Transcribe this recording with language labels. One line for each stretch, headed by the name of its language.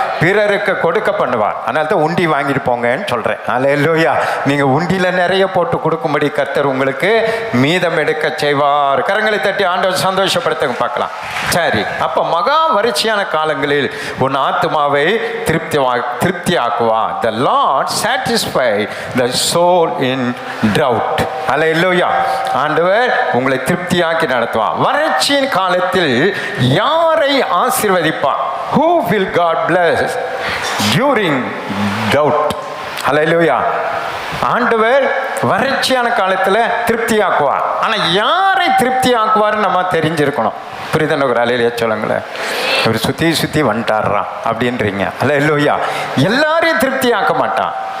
Tamil: பிறருக்கு கொடுக்க பண்ணுவார். அதனால தான் உண்டி வாங்கிட்டு போங்கன்னு சொல்றேன். அல்லேலூயா. நீங்க உண்டியில நிறைய போட்டு கொடுக்கும்படி கர்த்தர் உங்களுக்கு மீதம் எடுக்க செய்வார். கரங்களை தட்டி ஆண்டவர் சந்தோஷப்படுத்த பார்க்கலாம். சரி, அப்ப மகா வறட்சியான காலங்களில் உன் ஆத்மாவை திருப்தியாக்குவா.
English: The Lord satisfy the soul in drought.
Tamil: அல்லேலூயா. ஆண்டவர் உங்களை திருப்தியாக்கி நடத்துவார். வறட்சியின் காலத்தில் யாரை ஆசீர்வதிப்பார்?
English: Who will God bless during drought?
Tamil: அல்லேலூயா. ஆண்டவர் வறட்சியான காலத்தில் திருப்தியாக்குவார். ஆனால் யாரை திருப்தியாக்குவார்னு நம்ம தெரிஞ்சிருக்கணும். புரியுதுன்னு ஒரு அலையிலேயே சொல்லுங்களேன். இவர் சுற்றி வந்துட்டாடுறான் அப்படின்றீங்க. அல்லேலூயா. எல்லாரையும் திருப்தியாக்க மாட்டான்.